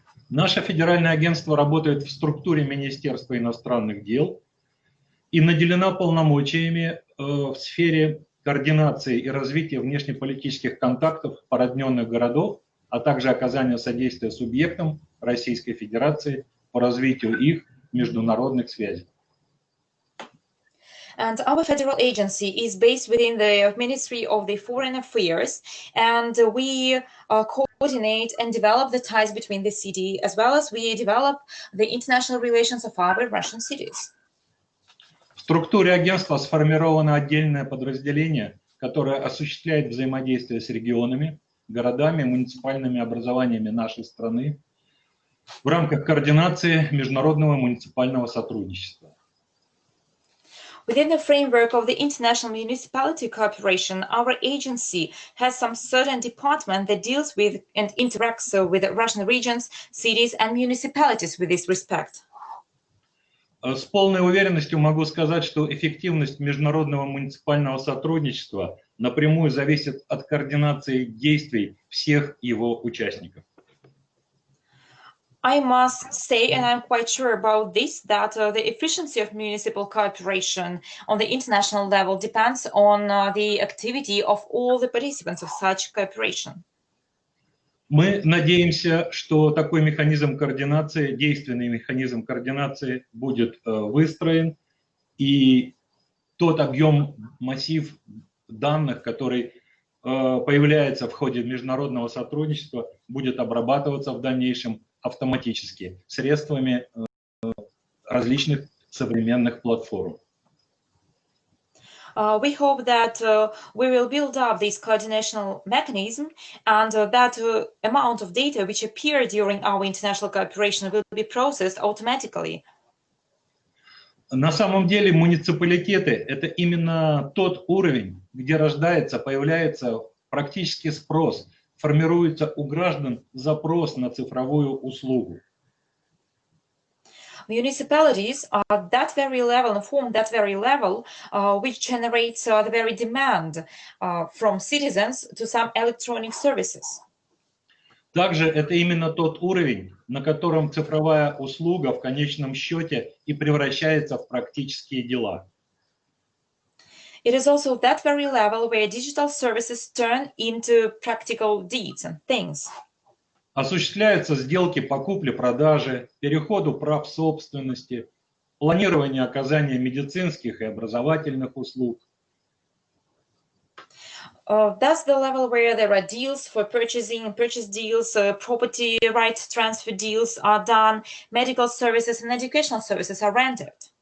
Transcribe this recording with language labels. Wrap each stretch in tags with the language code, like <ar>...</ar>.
<ru>Наше федеральное агентство работает в структуре Министерства иностранных дел и наделено полномочиями в сфере координации и развития внешнеполитических контактов породненных городов, а также оказания содействия субъектам Российской Федерации по развитию их международных связей.</ru> <en>And our federal agency is based within the Ministry of the Foreign Affairs, and we coordinate and develop the ties between the city, as well as we develop the international relations of our Russian cities.</en> <ru>В структуре агентства сформировано отдельное подразделение, которое осуществляет взаимодействие с регионами, городами, муниципальными образованиями нашей страны в рамках координации международного муниципального сотрудничества.</ru> <en>Within the framework of the international municipality cooperation, our agency has some certain department that deals with and interacts with Russian regions, cities, and municipalities with this respect.</en> <ru>С полной уверенностью могу сказать, что эффективность международного муниципального сотрудничества напрямую зависит от координации действий всех его участников.</ru> <en>I must say, and I'm quite sure about this, that the efficiency of municipal cooperation on the international level depends on the activity of all the participants of such cooperation.</en> <ru>Мы надеемся, что такой механизм координации, действенный механизм координации будет выстроен, и тот объем, массив данных, который появляется в ходе международного сотрудничества, будет обрабатываться в дальнейшем автоматически средствами различных современных платформ.</ru> <en>We hope that we will build up this coordination mechanism, and that amount of data which appear during our international cooperation will be processed automatically.</en> <ru>На самом деле муниципалитеты – это именно тот уровень, где рождается, появляется практически спрос, формируется у граждан запрос на цифровую услугу.</ru> <en>Municipalities are that very level and form that very level which generates the very demand from citizens to some electronic services.</en> <ru>Также это именно тот уровень, на котором цифровая услуга в конечном счете и превращается в практические дела.</ru> <en>It is also that very level where digital services turn into practical deeds and things.</en> <ru>Осуществляются сделки по купле-продаже, переходу прав собственности, планирование оказания медицинских и образовательных услуг.</ru> <en>That's the level where there are deals for purchasing, purchase deals, property rights transfer deals are done, medical services and educational services are rendered.</en>